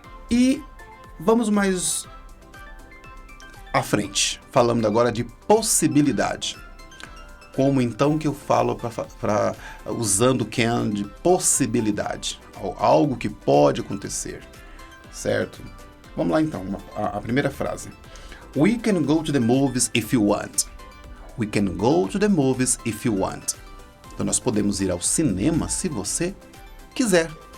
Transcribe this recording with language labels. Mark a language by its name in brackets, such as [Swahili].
[Portuguese] E vamos mais à frente, falando agora de possibilidade. Como então que eu falo usando o can de possibilidade? Algo que pode acontecer, certo? Vamos lá então, a primeira frase. [English] We can go to the movies if you want. We can go to the movies if you want. [Portuguese] Então, nós podemos ir ao cinema se você quiser.